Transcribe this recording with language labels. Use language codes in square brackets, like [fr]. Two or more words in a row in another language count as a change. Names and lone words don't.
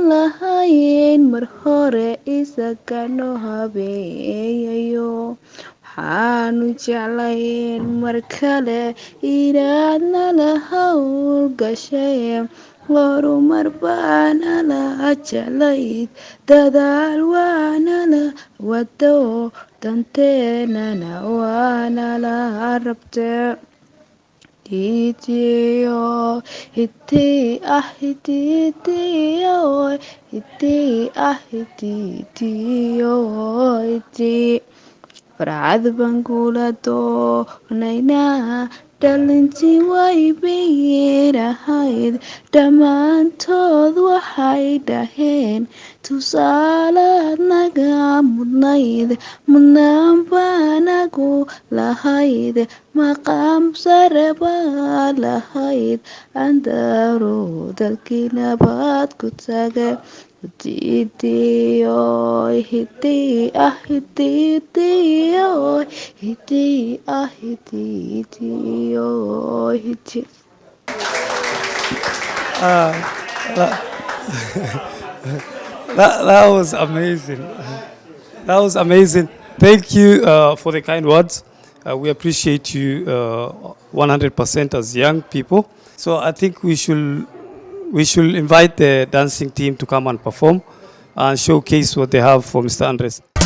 [so] lahayn mar hore isagano habeeyayo waxaanu jeclayn mar kale inaad nala hawlgashay horumar baana la jeclayd dadaal waana la wado danteenana waana la rabte hitiyo hiti hitiyo hiti hitiyo hiti farcad baan kula doonaynaa dhalintii way beerahayd dhammaantood waxay dhaheen tusaalaad naga mudnayd mudnaan baanagu lahayd maqaam sare baa lahayd andaro dalkii nabad ku taga hitiyo hiti hitiyo hiti hitiyo hiti. [en] That was amazing. That was amazing. Thank you for the kind words. We appreciate you 100% as young people. So I think we should invite the dancing team to come and perform and showcase what they have for Mr. Andress.